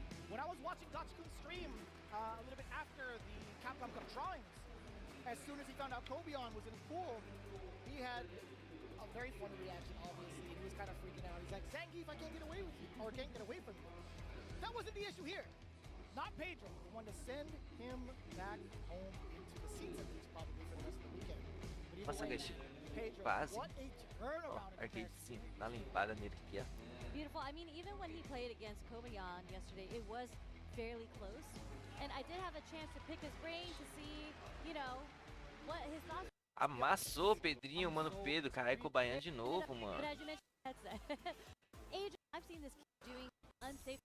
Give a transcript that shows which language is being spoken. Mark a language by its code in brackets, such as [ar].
[en] When I was watching Gachikun stream a little bit after the Capcom Cup drawings, as soon as he found out Kobion was in the pool, he had a very funny reaction, obviously. He was kind of freaking out. He's like, Zangief, I can't get away with you, or can't get away from you. That wasn't the issue here. Not Pedro. He wanted to send him back home into the seats, at least, probably for the rest of the weekend. [pt] Nossa, guys, Pedro, quase. [en] what a turnaround. [pt] Arcade sim, dá uma limpada nele aqui, ó. [en] Beautiful. I mean, even when he played against Kobayan yesterday, it was fairly close. And I did have a chance to pick his brain to see, you know, what his thoughts. [pt] Amassou o Pedrinho, mano. Pedro, caralho, Kobayan de novo, mano. [en] But as you mentioned, headset. Adrian, I've seen this kid doing unsafe